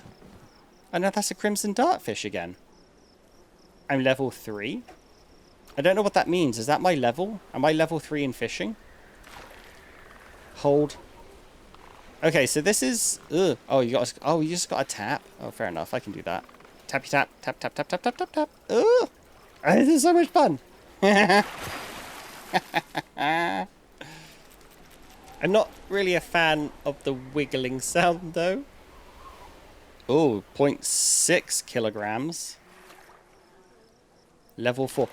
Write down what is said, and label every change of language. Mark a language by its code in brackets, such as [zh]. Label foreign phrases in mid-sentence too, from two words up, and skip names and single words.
[en] Oh, no, that's a crimson dartfish again. I'm level 3. I don't know what that means. Is that my level? Am I level 3 in fishing? Hold. Okay, so this is... Ugh. Oh, you just got to tap. Oh, fair enough. I can do that. Tappy tap, tap, tap, tap, tap, tap, tap, tap. Ugh. This is so much fun. I'm not really a fan of the wiggling sound, though. Oh, 0.6 kilograms. Level 4.